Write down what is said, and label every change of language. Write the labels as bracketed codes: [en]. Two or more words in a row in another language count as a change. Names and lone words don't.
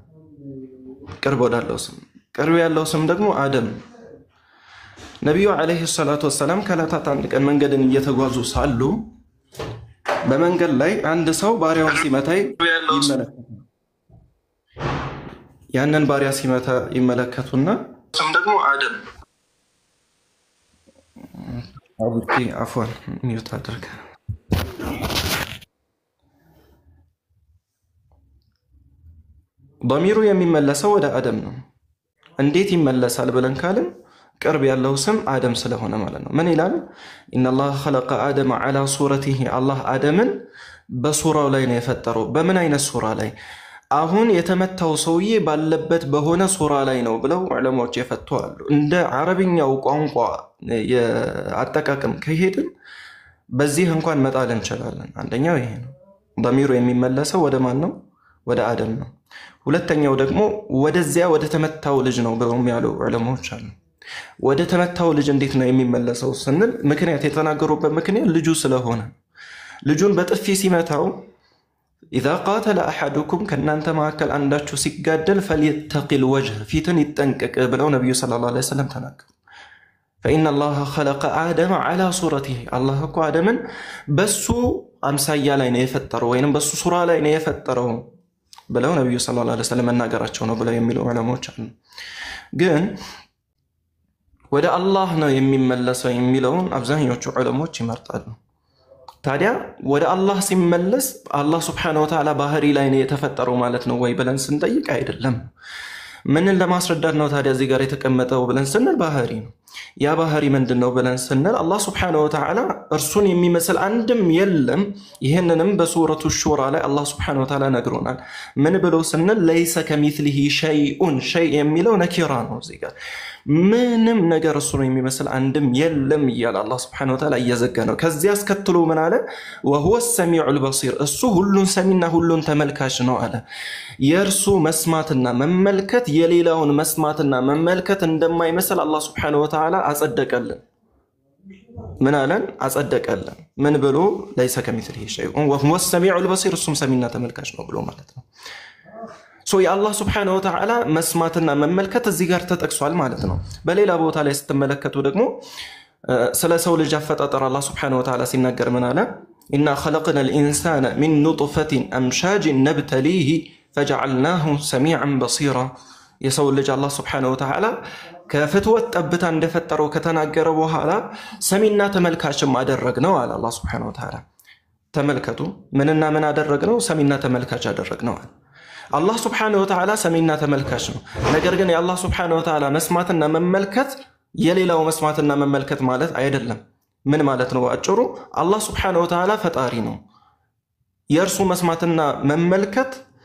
[am] ቅርብ ያለው ስም ደግሞ አደም። ነብዩ [ar] عليه الصلاة والسلام [am] ከዕለታት አንድ ቀን መንገድን እየተጓዙ ሳሉ በመንገድ ላይ አንድ ሰው ባሪያውን ሲመታ ይመለከታል። ያንን ባሪያ ሲመታ ይመለከቱና ስም ደግሞ አደም። አቡቲ አፍዋን ሚውት አድርገ ضمير የሚመለሰው ወደ አደም ነው እንዴት ይመለሳል ብለን ካልን ቅርብ ያለው ስም አደም ስለሆነ ማለት ነው ምን ይላል [ar] ان الله خلق ادم على صورته [am] الله አደምን በሱራው ላይ ነው የፈጠረው በምን አይነት ሱራ ላይ አሁን የተመታው ሰውዬ ባለበት በሆነ ሱራ ላይ ነው ብለው ዑለማዎች የፈቷሉ እንደ አረብኛው ቋንቋ የአጠቃቀም ከሄድን በዚህ እንኳን መጣል እንችላለን አንደኛው ይሄ ነው ضمير የሚመለሰው ወደ ማን ነው ወደ አደም ነው ሁለተኛው ደግሞ ወደዚያ ወደ ተመታው ልጅ ነው ብለው የሚያሉ ዑለማዎች አሉ ወደ ተመታው ልጅ እንዴት ነው የሚመለሰው ስንል ምክንያት የተናገሩበት ምክንያት ልጁ ስለሆነ ልጁን በጥፊ ሲመታው [ar] اذا قاتل احدكم كنانت [am] ማከል አንዳችሁ ሲጋደል [ar] فليتقي الوجه [am] ፊትን ይጠንቀቅ ብለው ነብዩ [ar] صلى الله عليه وسلم [am] ተናገሩ [ar] فإن الله خلق آدم على صورته [am] الله እኮ አደምን በሱ አምሳያ ላይ ነው የፈጠረው ወይንም በሱ ሱራ ላይ ነው የፈጠረው ብለው ነብዩ [ar] صلى الله عليه وسلم [am] መናገራቸው ነው ብለው የሚሉ ዑለማዎች አሉ ግን ወደ አላህ ነው የሚመለሰው የሚለውን አብዛኞቹ ዑለማዎች ይመርጣሉ ታዲያ ወደ አላህ ሲመለስ አላህ [ar] سبحانه وتعالى [am] ባህሪ ላይ ነው የተፈጠረው ማለት ነው ወይ ብለን ስንጠይቅ አይደለም ምንን ለማስረዳት ነው ታዲያ እዚህ ጋር የተቀመጠው ብለን ስንል ባህሪ ነው ያ ባህሪ ምንድነው ብለን ስንል አላህ [ar] سبحانه وتعالى [am] እርሱን የሚመስል አንድም የለም ይሄንንም በሱረቱ ሹራ ላይ አላህ [ar] سبحانه وتعالى [am] ነግሮናል ምን ብሎ ስንል [ar] ليس كمثله شيء شيء [am] የሚለው ነኪራ ነው እዚህ ጋር ምንም ነገር እርሱን የሚመስል አንድም የለም ይላል አላህ [ar] سبحانه وتعالى [am] እየዘጋ ነው ከዚያ አስከትሎ ምን አለ [ar] وهو السميع البصير [am] እሱ ሁሉን ሰሚና ሁሉን ተመልካች ነው አለ የእርሱ መስማትና መመልከት የሌላውን መስማትና መመልከት እንደማይመስል አላህ [ar] سبحانه وتعالى [am] አጸደቀልን ምን አለን አጸደቀልን ምን ብሎ [ar] ليس كمثله شيء وهو السميع البصير [am] እሱም ሰሚና ተመልካች ነው ብሎ ማለት ነው ያ አላህ [ar] سبحانه وتعالى [am] መስማትና መመልከት እዚህ ጋር ተጠቅሷል ማለት ነው በሌላ ቦታ ላይ ስትመለከቱ ደግሞ ስለ ሰው ልጅ አፈጣጠር አላህ [ar] سبحانه وتعالى [am] ሲናገር ምን አለ [ar] إنا خلقنا الإنسان من نطفة أمشاج نبتليه فجعلناه سميعا بصيرا [am] የሰው ልጅ አላህ [ar] سبحانه وتعالى [am] ከፍትወት ጠብታ እንደፈጠረው ከተናገረ በኋላ ሰሚና ተመልካችም አደረግነው አለ አላህ [ar] سبحانه وتعالى [am] ተመልከቱ ምንና ምን አደረግነው ሰሚና ተመልካች አደረግነው አላህ [ar] سبحانه وتعالى [am] ሰሚና ተመልካች ነው ነገር ግን የአላህ [ar] سبحانه وتعالى [am] መስማትና መመልከት የሌላው መስማትና መመልከት ማለት አይደለም ምን ማለት ነው አጭሩ አላህ [ar] سبحانه وتعالى [am] ፈጣሪ ነው የእርሱ መስማትና መመልከት